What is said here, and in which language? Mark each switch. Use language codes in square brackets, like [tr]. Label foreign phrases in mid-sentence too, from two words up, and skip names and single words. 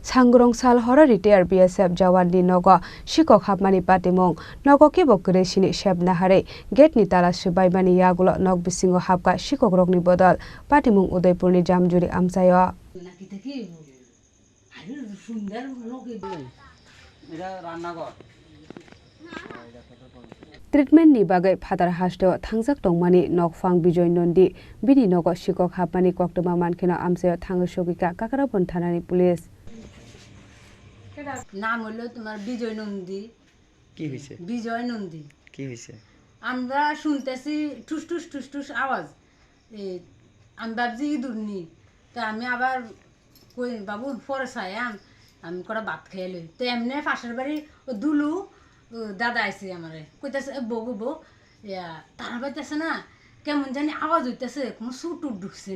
[trp] Sangrong sal hora retire BSF Jawan ni nogo Shikok hapmani patimong nogo kibo kresini sheb nahare gate ni tala subaibani yagulo nog bisingo hapka Shikok rokni bodol patimong Udaipur ni jamjuri amsayo Treatment ni bagai phatar hasto thangjak tongmani nokfang Bijoy Nondi bini nogo Shikok hapmani koktoma mankino amsayo thangshogika Kakarapon thanani police [bn] নাম হলো তোমার বিজয় নন্দী কি হইছে বিজয় নন্দী কি হইছে আমরা শুনতেছি টুস টুস টুস টুস আওয়াজ আমি ভাবছি ইঁদুরনি তা আমি আবার কই বাবু পরে চাইয়াম আমি কটা ভাত খেয়ে লই তো এমনি পাশের বাড়ি ও দুলু দাদা আইসি আমারে কইতেছে বউ বউ তারা পাইতেছে না কেমন জানি আওয়াজ হইতেছে কোনো সুর টুট ঢুকছে